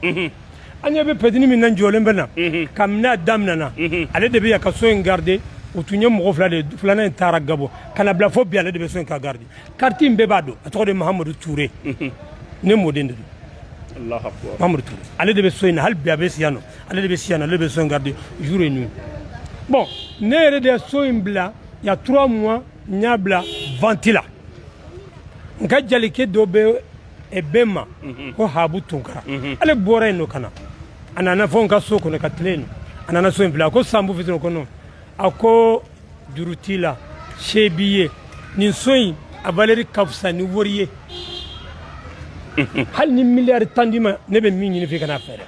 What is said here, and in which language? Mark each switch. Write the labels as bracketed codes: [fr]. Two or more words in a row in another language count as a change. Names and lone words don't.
[bm] an ɲɛ bɛ petini min na jɔlen bɛ na kabini a daminɛna ale de bɛ yan ka so in garder o tun ye mɔgɔ filanan in taara Gabon ka na bila fo bi ale de bɛ so in ka garde carte in bɛɛ b'a dɔn a tɔgɔ de Mahamadou Touré ne mɔden de don [ar] الله أكبر [bm] Mahamadou Touré ale de bɛ so in na hali bi a bɛ si yan nɔ ale de bɛ si yan nɔ ale de bɛ so in [fr] garde jour et nuit [bm] bon ne yɛrɛ de ye so in bila [fr] il y a 3 mois [bm] n y'a bila vente la n ka jalike dɔ bɛ bɛn ma ko Habu Tunkara ale bɔra yen nɔ ka na a nana fɔ n ka so kɔnɔ ka tile yen a nana so in bila a ko Sambu fitinin kɔnɔ a ko juru t'i la se b'i ye nin so in a valeur ka fisa ni wari ye hali ni miliyari 10 d'i ma ne bɛ min ɲini f'i kana fɛɛrɛ